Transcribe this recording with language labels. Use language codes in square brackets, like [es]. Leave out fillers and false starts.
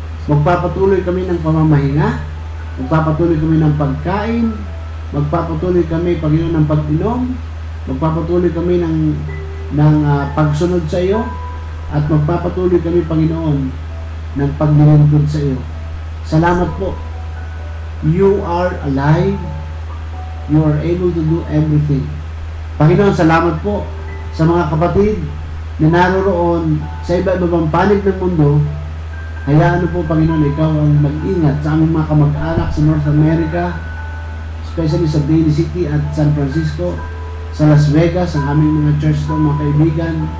[tl] Magpapatuloy kami ng pamamahinga, magpapatuloy kami ng pagkain, magpapatuloy kami, Panginoon, ng pag-inom, magpapatuloy kami ng pagsunod sa iyo, at magpapatuloy kami, Panginoon, ng paglilingkod sa iyo. Salamat po. [en] You are alive. You are able to do everything. [tl] Panginoon, salamat po sa mga kapatid na naroroon sa iba-ibang panig ng mundo. Hayaan po, Panginoon, ikaw ang mag-ingat sa aming mga kamag-anak sa North America, especially sa Daly City at San Francisco, sa Las Vegas, ang aming mga church to, mga kaibigan.